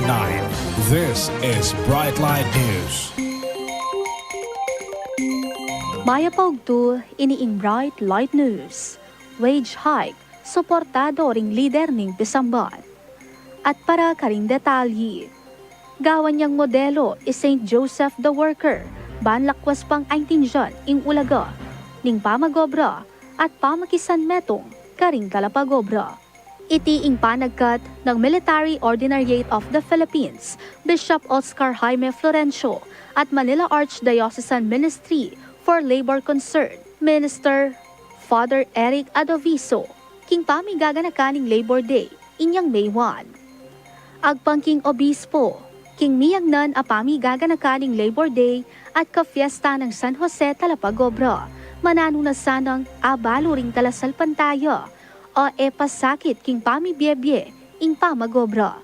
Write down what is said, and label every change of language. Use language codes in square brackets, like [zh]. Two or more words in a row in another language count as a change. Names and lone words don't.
[en] This is Brightline News. [pam] Maya Paugtu, iniing Bright Light News. [en] Wage hike, [pam] suportado ring lider ning Pisamban. At para karing detalye, gawan niyang modelo is St. Joseph the Worker, banlakwas pang aintinjan ing ulaga, ning pamagobra at pamakisan metong karing kalapagobra. Iti ing panagkat ng Military Ordinariate of the Philippines, Bishop Oscar Jaime Florencio at Manila Archdiocesan Ministry for Labor Concern, Minister Father Eric Adoviso, king pamigaganakan ning Labor Day, inyang May 1. Agpangking obispo, king miyagnan apami gaganakaning Labor Day at ka-fiesta ng San Jose Talapagobra, mananuna sanang abalo ring talasalpantaya o pasakit king pamibiyebye ing pamagobra.